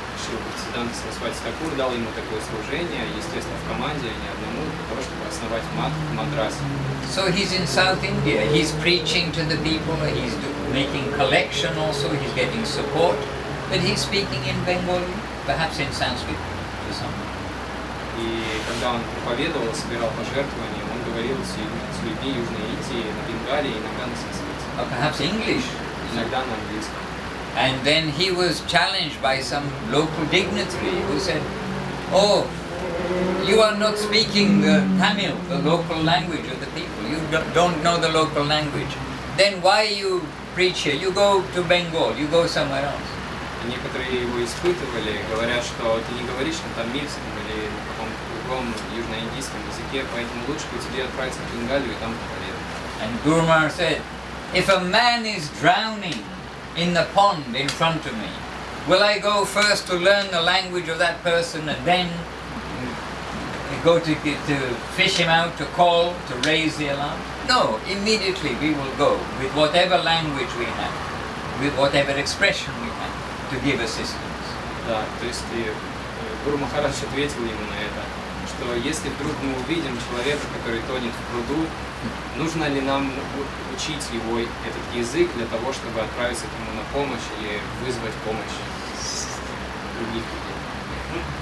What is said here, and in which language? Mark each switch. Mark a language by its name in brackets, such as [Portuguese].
[Russian] Шрила Бхактиведанты Свами Прабхупады дал ему такое служение, естественно, в команде, а не одному, для того, чтобы основать Мадрас. [English] So he's in South India, he's preaching to the people, he's making collection also, he's getting support, but he's speaking in Bengali, perhaps in Sanskrit to someone. [Russian] И когда он проповедовал, собирал пожертвования, он говорил с людьми Южной Индии на бенгале, иногда на санскрите. [English] Or perhaps English. [Russian] Иногда на английском. [English] And then he was challenged by some local dignitary who said, oh, you are not speaking the Tamil, the local language of the people. You don't know the local language. Then why you preach here? You go to Bengal, you go somewhere else. [Russian] И некоторые его испытывали, говоря, что ты не говоришь на тамильском или на каком-то другом южноиндийском языке, поэтому лучше бы тебе отправиться в Бенгалию и там проповедовать. [English] And Guru Maharaj said, if a man is drowning in the pond in front of me, will I go first to learn the language of that person and then go to fish him out, to call, to raise the alarm? No, immediately we will go with whatever language we have, with whatever expression we have, to give assistance. [Russian] Да, то есть Гуру Махарадж ответил ему на это, что если вдруг мы увидим человека, который тонет в пруду, нужно ли нам учить его этот язык для того, чтобы отправиться к нему на помощь или вызвать помощь других людей?